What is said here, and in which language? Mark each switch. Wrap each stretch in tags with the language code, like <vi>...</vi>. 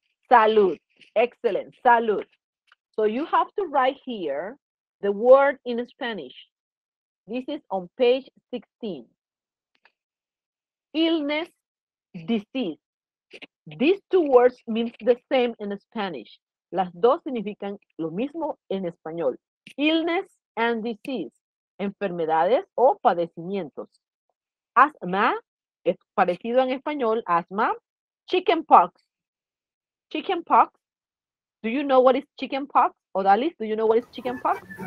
<en>Salud. Excellent. Salud. So you have to write here the word in Spanish. This is on page 16. Illness, disease. These two words mean the same in Spanish.</en> <es>Las dos significan lo mismo en español.</es> <en>Illness and disease.</en> <es>Enfermedades o padecimientos. Asma es parecido en español.</es> <en>Asma. Chickenpox. Chickenpox. Do you know what is chickenpox? Odalis, do you know what is chickenpox?</en>